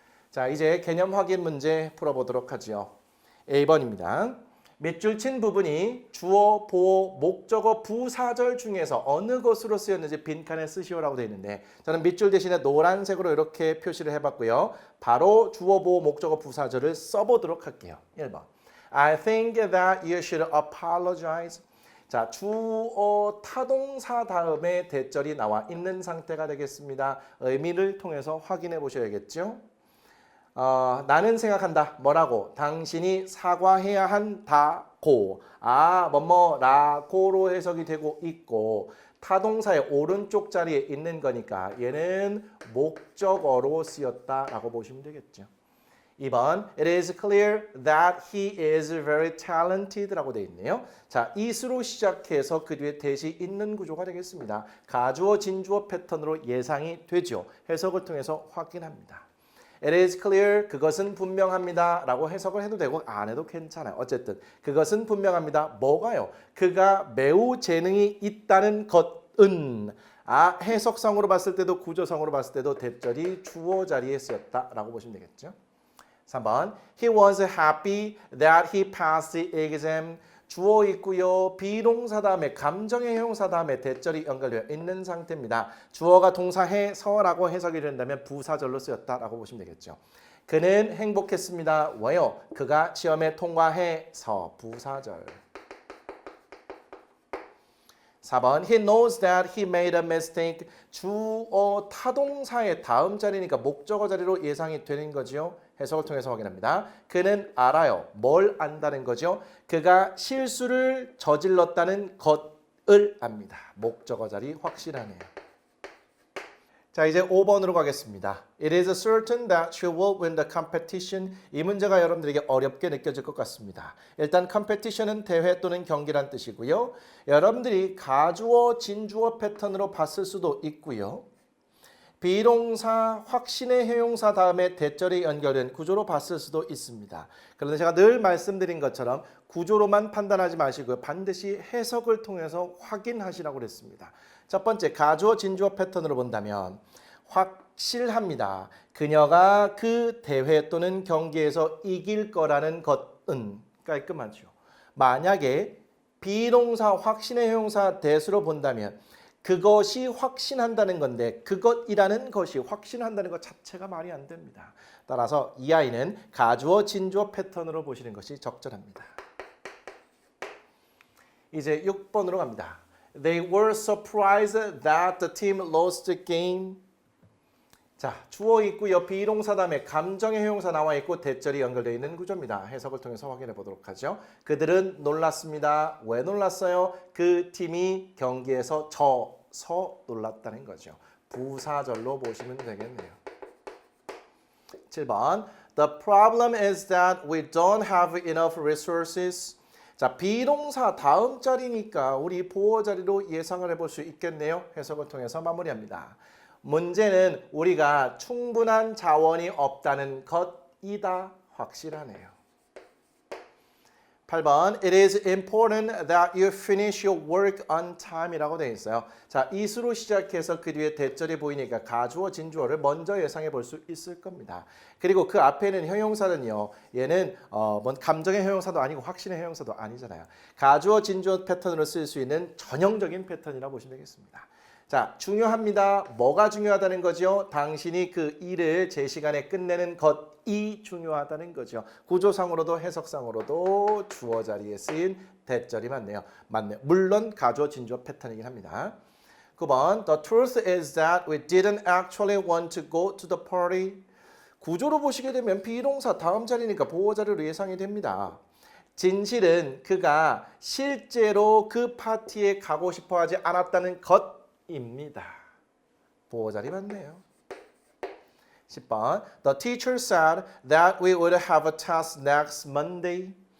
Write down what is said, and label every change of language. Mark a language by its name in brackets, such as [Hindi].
[Korean] 자, 이제 개념 확인 문제 풀어보도록 하죠. 1번입니다. 밑줄 친 부분이 주어, 보어, 목적어, 부사절 중에서 어느 것으로 쓰였는지 빈칸에 쓰시오라고 되어 있는데 저는 밑줄 대신에 노란색으로 이렇게 표시를 해봤고요. 바로 주어, 보어, 목적어, 부사절을 써보도록 할게요. 1번. [English] I think that you should apologize. [Korean] 자, 주어 타동사 다음에 대절이 나와 있는 상태가 되겠습니다. 의미를 통해서 확인해 보셔야겠죠. 나는 생각한다. 뭐라고? 당신이 사과해야 한다고. 뭐뭐라고로 해석이 되고 있고 타동사의 오른쪽 자리에 있는 거니까 얘는 목적어로 쓰였다라고 보시면 되겠죠. 2번. [English] It is clear that he is very talented라고 [Korean] 되어 있네요. 자, is로 시작해서 그 뒤에 대시 있는 구조가 되겠습니다. 가주어, 진주어 패턴으로 예상이 되죠. 해석을 통해서 확인합니다. [English] It is clear, [Korean] 그것은 분명합니다 라고 해석을 해도 되고 안 해도 괜찮아요. 어쨌든 그것은 분명합니다. 뭐가요? 그가 매우 재능이 있다는 것은 해석상으로 봤을 때도 구조상으로 봤을 때도 대절이 주어 자리에 쓰였다라고 보시면 되겠죠. [English] 3번 He was happy that he passed the exam. [Korean] 주어 있고요. 비동사 다음에 감정의 형용사 다음에 대절이 연결되어 있는 상태입니다. 주어가 동사해서라고 해석이 된다면 부사절로 쓰였다라고 보시면 되겠죠. 그는 행복했습니다. 왜요? 그가 시험에 통과해서 부사절. [English] 4번 He knows that he made a mistake. [Korean] 주어 타동사의 다음 자리니까 목적어 자리로 예상이 되는 거죠. 해석을 통해서 확인합니다. 그는 알아요. 뭘 안다는 거죠? 그가 실수를 저질렀다는 것을 압니다. 목적어 자리 확실하네요. 자, 이제 5번으로 가겠습니다. [English] It is certain that she will win the competition. [Korean] 이 문제가 여러분들에게 어렵게 느껴질 것 같습니다. 일단 competition은 대회 또는 경기란 뜻이고요. 여러분들이 가주어, 진주어 패턴으로 봤을 수도 있고요. 비동사, 확신의 형용사 다음에 대절이 연결된 구조로 봤을 수도 있습니다. 그런데 제가 늘 말씀드린 것처럼 구조로만 판단하지 마시고요. 반드시 해석을 통해서 확인하시라고 그랬습니다. 첫 번째, 가주어, 진주어 패턴으로 본다면 확실합니다. 그녀가 그 대회 또는 경기에서 이길 거라는 것은 깔끔하죠. 만약에 비동사 확신의 형용사 대수로 본다면 그것이 확신한다는 건데 그것이라는 것이 확신한다는 것 자체가 말이 안 됩니다. 따라서 이 아이는 가주어 진주어 패턴으로 보시는 것이 적절합니다. 이제 6번으로 갑니다. [English] They were surprised that the team lost the game. [Korean] 자, 주어 있고요. 비동사 다음에 감정의 형용사 나와 있고 대절이 연결되어 있는 구조입니다. 해석을 통해서 확인해 보도록 하죠. 그들은 놀랐습니다. 왜 놀랐어요? 그 팀이 경기에서 져서 놀랐다는 거죠. 부사절로 보시면 되겠네요. [English] 7번 The problem is that we don't have enough resources. [Korean] 자, 비동사 다음 자리니까 우리 보어 자리로 예상을 해볼 수 있겠네요. 해석을 통해서 마무리합니다. 문제는 우리가 충분한 자원이 없다는 것이다. 확실하네요. [English] 8번 It is important that you finish your work on time [Korean] 이라고 되어 있어요. 자, is로 시작해서 그 뒤에 대절이 보이니까 가주어 진주어를 먼저 예상해 볼 수 있을 겁니다. 그리고 그 앞에 있는 형용사는요. 얘는 뭔 감정의 형용사도 아니고 확신의 형용사도 아니잖아요. 가주어 진주어 패턴으로 쓸 수 있는 전형적인 패턴이라고 보시면 되겠습니다. 자, 중요합니다. 뭐가 중요하다는 거죠? 당신이 그 일을 제 시간에 끝내는 것이 중요하다는 거죠. 구조상으로도 해석상으로도 주어 자리에 쓰인 대절이 맞네요. 물론 가주어 진주어 패턴이긴 합니다. [English] 9번 The truth is that we didn't actually want to go to the party. [Korean] 구조로 보시게 되면 비동사 다음 자리니까 보호 자리로 예상이 됩니다. 진실은 그가 실제로 그 파티에 가고 싶어 하지 않았다는 것 입니다. 보호 자리 맞네요. [English] 10번 The teacher said that we would have a test next Monday.